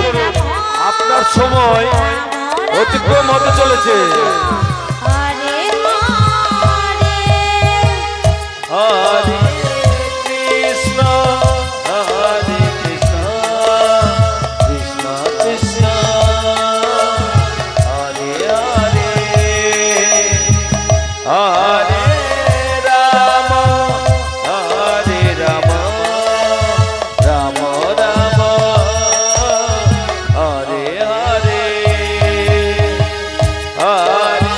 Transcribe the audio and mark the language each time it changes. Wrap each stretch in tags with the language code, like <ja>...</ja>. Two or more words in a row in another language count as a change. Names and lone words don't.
<bn>আপনার সময় অতিক্রম হতে চলেছে।</bn> <sa>हरे कृष्ण हरे कृष्ण कृष्ण कृष्ण हरे हरे हरे राम हरे राम राम राम हरे हरे हरे</sa>